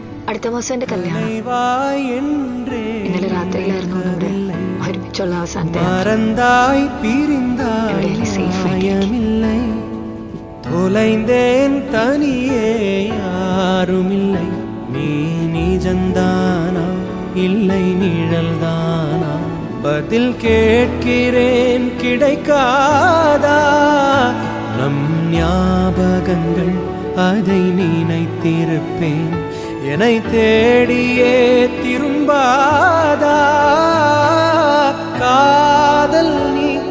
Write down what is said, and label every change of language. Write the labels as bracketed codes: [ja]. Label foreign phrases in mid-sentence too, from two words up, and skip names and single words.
[ml] അടുത്ത മാസം എന്റെ കല്യാണം. ഇന്നലെ രാത്രിയിലായിരുന്നു നമ്മുടെ ഒരുമിച്ചുള്ള അവസാനത്തെ [ta] தொலைந்தேன் தனியே யாருமில்லை நீ நிஜந்தானா இல்லை நிழல்தானா பதில் கேட்கிறேன் கிடைக்காதா நம் ஞாபகங்கள் அதை நினைத்திருப்பேன் என்னை தேடியே திரும்பாதா காதல் நீ